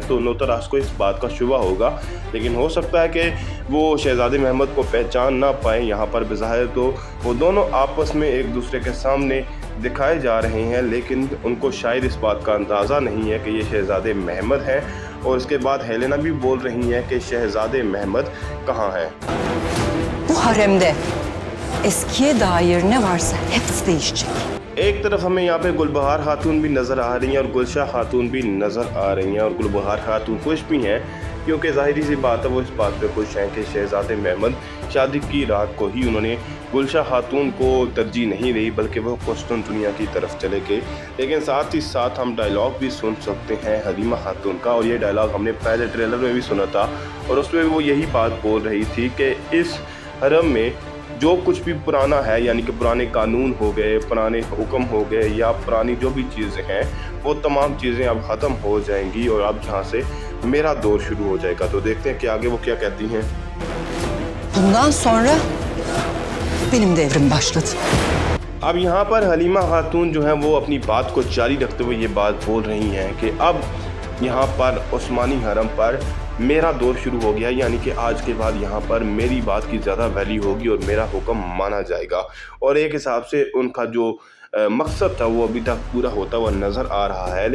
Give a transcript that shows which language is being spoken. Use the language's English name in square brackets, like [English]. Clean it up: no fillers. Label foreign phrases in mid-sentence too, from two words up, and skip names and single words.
[Urdu] تو نوتاراس کو اس بات کا شبہ ہوگا، لیکن ہو سکتا ہے کہ وہ شہزادے محمد کو پہچان نہ پائیں. یہاں پر بظاہر تو وہ دونوں آپس میں ایک دوسرے کے سامنے دکھائے جا رہے ہیں، لیکن ان کو شاید اس بات کا اندازہ نہیں ہے کہ یہ شہزادے محمد ہیں. اور اس کے بعد ہیلینا بھی بول رہی ہیں کہ شہزادے محمد کہاں ہیں. [Turkish] Bu haremde eskiye dair ne varsa hepsi değişecek। [Urdu] ایک طرف ہمیں یہاں پے گلبہار خاتون بھی نظر آ رہی ہیں اور گلشاہ خاتون بھی نظر آ رہی ہیں اور گلبہار خاتون خوش بھی ہیں کیونکہ ظاہری سی بات ہے وہ اس بات پے خوش ہیں کہ شہزادے محمد شادی کی رات کو ہی انہوں نے گلشاہ خاتون کو ترجیح نہیں دی بلکہ وہ قسطنطنیہ کی طرف چلے گئے. لیکن ساتھ ہی ساتھ ہم ڈائیلاگ بھی سن سکتے ہیں حلیمہ خاتون کا اور یہ ڈائیلاگ ہم نے پہلے ٹریلر میں بھی سنا تھا اور اس میں وہ یہی بات بول رہی تھی کہ اس حرم میں جو کچھ بھی پرانا ہے، یعنی کہ پرانے قانون ہو گئے، پرانے حکم ہو گئے یا پرانی جو بھی چیزیں ہیں وہ تمام چیزیں اب ختم ہو جائیں گی اور اب یہاں سے میرا دور شروع ہو جائے گا. تو دیکھتے ہیں کہ آگے وہ کیا کہتی ہیں. [Turkish] Bundan sonra benim devrim başladı। [Urdu] اب یہاں پر حلیمہ خاتون جو ہے وہ اپنی بات کو جاری رکھتے ہوئے یہ بات بول رہی ہیں کہ اب یہاں پر عثمانی حرم پر میرا دور شروع ہو گیا، یعنی کہ آج کے بعد یہاں پر میری بات کی زیادہ ویلیو ہوگی اور میرا حکم مانا جائے گا. اور ایک حساب سے ان کا جو مقصد تھا وہ ابھی تک پورا ہوتا ہوا نظر آ رہا ہے.